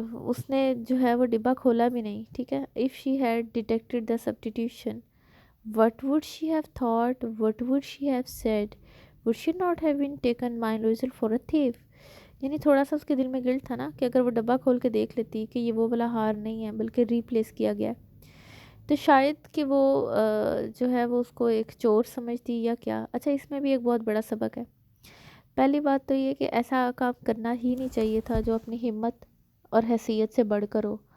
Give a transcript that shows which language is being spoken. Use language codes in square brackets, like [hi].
[ur] اس نے جو ہے وہ ڈبہ کھولا بھی نہیں، ٹھیک ہے. [en] If she had detected the substitution, what would she have thought? What would she have said? Would she not have been taken my Loisel for a thief? [ur] یعنی تھوڑا سا اس کے دل میں گلٹ تھا نا کہ اگر وہ ڈبہ کھول کے دیکھ لیتی کہ یہ وہ والا ہار نہیں ہے بلکہ ریپلیس کیا گیا، تو شاید کہ وہ جو ہے وہ اس کو ایک چور سمجھتی یا کیا. اچھا، اس میں بھی ایک بہت بڑا سبق ہے. پہلی بات تو یہ کہ ایسا کام کرنا ہی نہیں چاہیے تھا جو اپنی ہمت اور حیثیت سے بڑھ کر ہو.